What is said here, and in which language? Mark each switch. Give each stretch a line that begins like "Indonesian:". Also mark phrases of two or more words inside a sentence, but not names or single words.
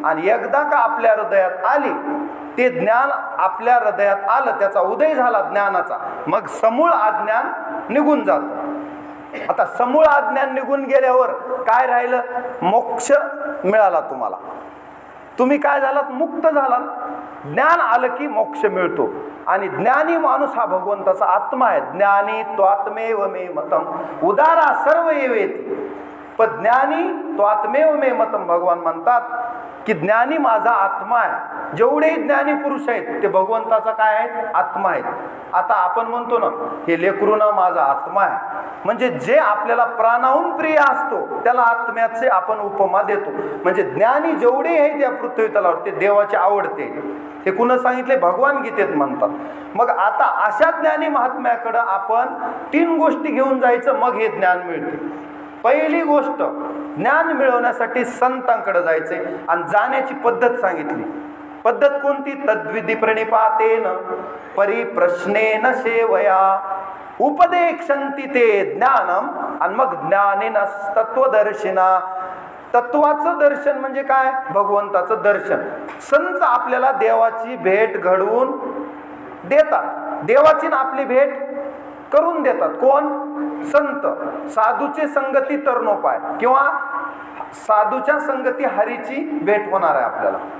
Marathi: आणि एकदा का आपल्या हृदयात आली, ते ज्ञान आपल्या हृदयात आलं, त्याचा उदय झाला ज्ञानाचा, मग समूळ अज्ञान निघून जात. आता समूळ अज्ञान निघून गेल्यावर काय राहिलं? मोक्ष मिळाला तुम्हाला. तुम्ही काय झालात? मुक्त झालात. ज्ञान आलं की मोक्ष मिळतो. आणि ज्ञानी माणूस हा भगवंताचा आत्मा आहे.
Sanskrit: ज्ञानी त्वात्मेव मे मतम उदारा सर्व येवेती. पण ज्ञानी त्वात्मेव मे मतम,
Marathi: भगवान म्हणतात की ज्ञानी माझा आत्मा आहे. जेवढे ज्ञानी पुरुष आहेत ते भगवंताचा काय आहेत? आत्मा आहेत. आता आपण म्हणतो ना, हे लेकरून माझा आत्मा आहे, म्हणजे जे आपल्याला प्राणाहून प्रिय असतो त्याला आत्म्याचे आपण उपमा देतो. म्हणजे ज्ञानी जेवढे आहेत या पृथ्वी तलावर ते देवाचे आवडते. हे कुणा सांगितले? भगवान गीतेत म्हणतात. मग आता अशा ज्ञानी महात्म्याकडे आपण 3 गोष्टी घेऊन जायचं, मग हे ज्ञान मिळते. पहिली गोष्ट, ज्ञान मिळवण्यासाठी संतांकडे जायचे. आणि जाण्याची पद्धत सांगितली. पद्धत कोणती?
Sanskrit: तद्विधी प्रणिपातेन परिप्रश्नेन सेवया उपदेक्षन्ति ते ज्ञानम.
Marathi: आणि मग
Sanskrit: ज्ञानेन तत्वदर्शिना.
Marathi: तत्वाचं दर्शन म्हणजे काय? भगवंताचं दर्शन. संत आपल्याला देवाची भेट घडवून देतात, देवाची ना आपली भेट करून देतात. कोण? संत. साधूचे संगती तरणोपाय, किंवा साधूच्या संगती हरीची भेट होणार आहे आपल्याला.